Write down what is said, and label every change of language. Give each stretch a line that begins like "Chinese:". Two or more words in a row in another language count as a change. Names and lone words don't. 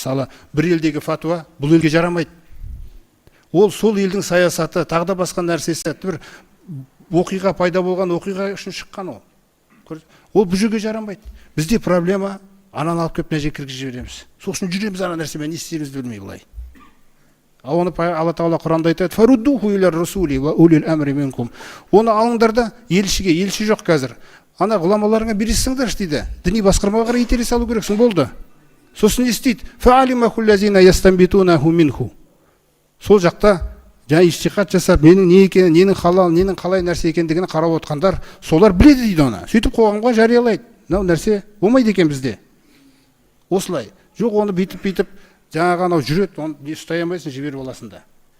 Kazakh: Мысалы бір елдегі фатуа бұл елге жарамайды. Ол сол елдің саясаты, тағы да басқа нәрсесі, бір оқиға пайда болған оқиға үшін шыққан ол. Ол бұл жерге жарамайды. Бізде проблема ананы алып келіп мына жерге кіргізіп жібереміз. Сосын жүреміз ана нәрсемен не істерімізді білмей былай. Ал оны Алла Тағала Құранда айтады:
Arabic: "فردوه إلى الرسول وأولي الأمر منكم".
Kazakh: Оны алыңдар да елшіге, елші жоқ қазір. Ана ғұламаларыңа бересіңдер дейді. Діни басқармаға қарай итере салу керексің, болды.
Arabic: Сосын не істейді? فعلمه الذين يستنبطونه منه.
Kazakh: Сол жақта жаңа ижтихад жасап, ненің не екенін, ненің халал, ненің қалай нәрсе екендігін қарап отқандар, солар біледі дейді оны. Сөйтіп қоғамға жариялайды. Мынау нәрсе болмайды екен бізде. Осылай. Жоқ, оны бүйтіп жаңағы анау жүреді, оны ұстай алмайсың, жіберіп аласың да.